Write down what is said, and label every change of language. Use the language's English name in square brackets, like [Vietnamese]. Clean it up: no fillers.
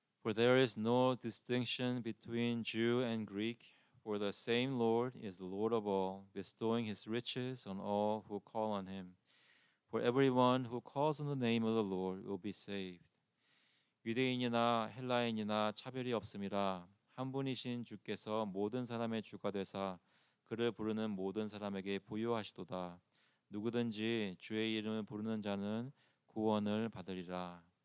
[English] For there is no distinction between Jew and Greek, for the same Lord is the Lord of all, bestowing his riches on all who call on him. For everyone who calls on the name of the Lord will be saved. [Korean] 유대인이나 헬라인이나 차별이 없음이라 한 분이신 주께서 모든 사람의 주가 되사 그를 부르는 모든 사람에게 부요하시도다. 누구든지 주의 이름을 부르는 자는 구원을 받으리라.